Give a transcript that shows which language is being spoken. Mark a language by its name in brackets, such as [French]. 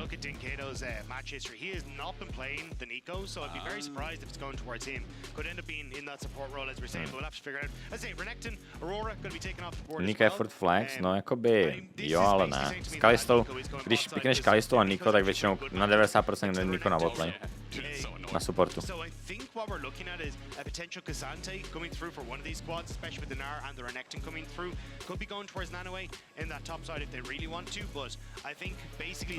[English] Look at Dinkato's match history. He has not been playing the Nico, so I'd be very surprised if it's going towards him. Could end up being in that support role, as we're saying, but we'll have to figure out. As I say, Renekton, Aurora going to be taken off the board. [Czech] Nico je furt flex, no jakoby, jo, ale ne. S Kalistou, když pikneš Kalistu a Nico, tak většinou na 90% Nico na botlane. Na supportu. [English] So I think what we're looking at is a potential Kazante coming through for one of these squads, especially with the Nar and the Renekton coming through. Could be going towards Nanoe in that top side if they really want to, but I think basically...